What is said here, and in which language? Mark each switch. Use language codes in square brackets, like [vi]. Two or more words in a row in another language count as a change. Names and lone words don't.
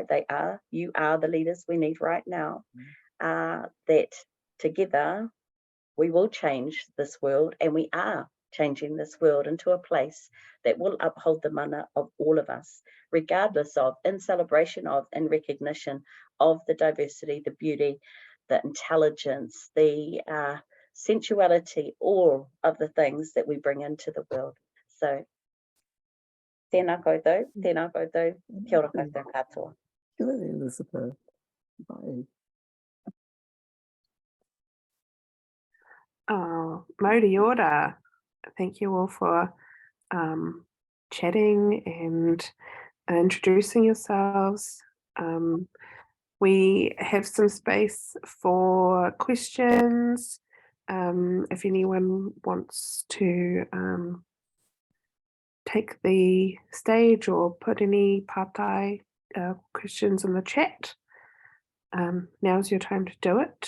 [en] You are the leaders we need right now. That together we will change this world, and we are changing this world into a place that will uphold the mana of all of us, regardless of, in celebration of, in recognition of the diversity, the beauty, the intelligence, the sensuality, all of the things that we bring into the world. So, [mi] tēnā koutou, kia ora koutou katoa. Kia ora, Elizabeth. Bye. Oh, Mauri ora. [en] Thank you all for chatting and introducing yourselves. We have some space for questions. If anyone wants to take the stage or put any partai questions in the chat, now's your time to do it.